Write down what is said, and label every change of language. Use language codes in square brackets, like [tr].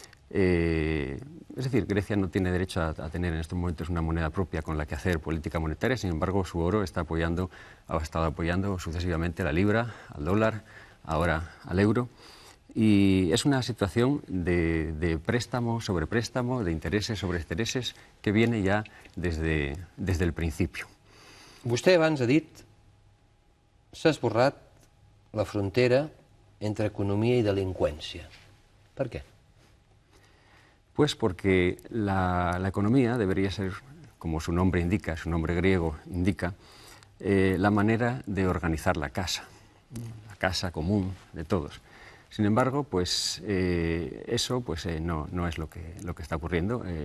[es] Es decir, Grecia no tiene derecho a tener en estos momentos una moneda propia con la que hacer política monetaria, sin embargo su oro ha estado apoyando sucesivamente a la libra, al dólar, ahora al euro, y es una situación de préstamo sobre préstamo, de intereses sobre intereses, que viene ya desde el principio. [ca] Vostè abans ha dit s'ha esborrat la frontera entre economia i delinqüència. Per què? [es] Pues porque la economía debería ser, como su nombre indica, su nombre griego indica, la manera de organizar la casa común de todos. Sin embargo, pues eso pues, no es lo que está ocurriendo.